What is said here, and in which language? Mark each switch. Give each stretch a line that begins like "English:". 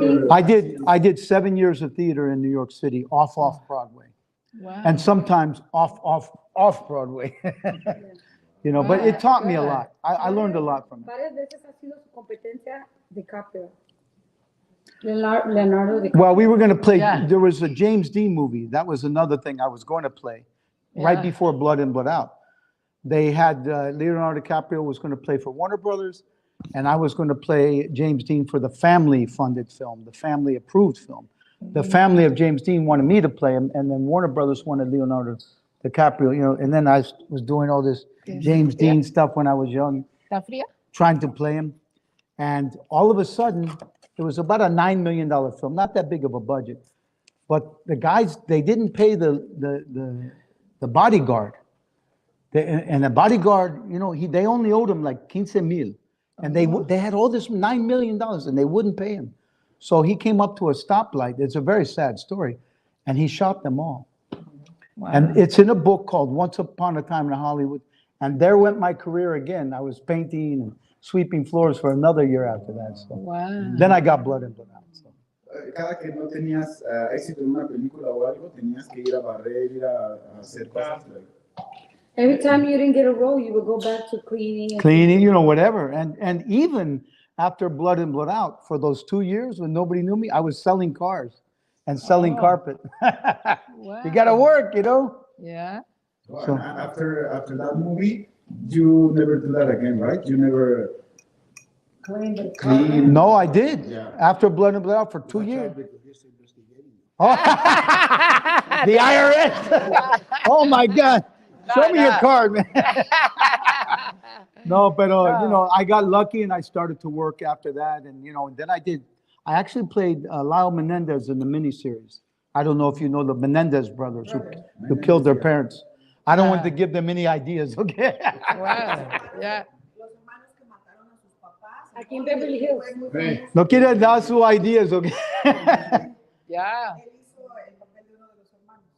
English: I did 7 years of theater in New York City, off Broadway. Wow. And sometimes off Broadway. But it taught me a lot. I learned a lot from it.
Spanish: Varias veces ha sido su competencia DiCaprio. Leonardo DiCaprio.
English: Well, we were going to play, Yeah. there was a James Dean movie. That was another thing I was going to play right Yeah. before Blood In, Blood Out. They had Leonardo DiCaprio was going to play for Warner Brothers, and I was going to play James Dean for the family-funded film, the family-approved film. The family of James Dean wanted me to play him, and then Warner Brothers wanted Leonardo DiCaprio, and then I was doing all this James Dean stuff when I was young,
Spanish: ¿Está fría?
English: trying to play him. And all of a sudden, it was about a $9 million film, not that big of a budget. But the guys, they didn't pay the bodyguard. And the bodyguard, they only owed him like 15 mil. And they had all this $9 million and they wouldn't pay him. So he came up to a stoplight. It's a very sad story. And he shot them all. Wow. And it's in a book called Once Upon a Time in Hollywood. And there went my career again. I was painting and sweeping floors for another year after that. So Wow. then I got Blood In, Blood Out. So.
Spanish: cada que no tenías éxito en una película o algo, tenías que ir a barrer, ir a hacer cosas.
English: Every time you didn't get a role, you would go back to cleaning. Cleaning, you know, whatever. And even after Blood In, Blood Out, for those 2 years when nobody knew me, I was selling cars and selling carpet. You got to work, you know? Yeah. So, after that movie, you never do that again, right? You never clean. No, I did. Yeah. After Blood In, Blood Out for 2 years. Oh, the IRS. Oh my God. Show me your card, man. No, but you know, I got lucky and I started to work after that. And, you know, then I actually played Lyle Menendez in the miniseries. I don't know if you know the Menendez brothers who killed their parents. I don't want to give them any ideas, okay? Wow. Yeah.
Spanish: Los hermanos que mataron a sus papás. Aquí en Beverly Hills. No quiere dar sus ideas, okay?
English: Yeah.
Spanish: Él hizo el papel de uno de los hermanos.